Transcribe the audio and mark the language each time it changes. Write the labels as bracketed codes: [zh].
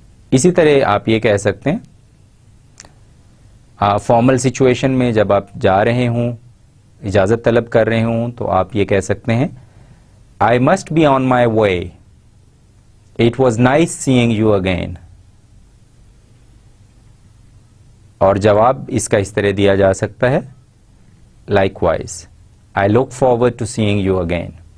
[ur] اسی طرح آپ یہ کہہ سکتے ہیں فارمل سچویشن میں جب آپ جا رہے ہوں، اجازت طلب کر رہے ہوں، تو آپ یہ کہہ سکتے ہیں [en] I must be on my way. It was nice seeing you again. [ur] اور جواب اس کا اس طرح دیا جا سکتا ہے likewise. [en] I look forward to seeing you again.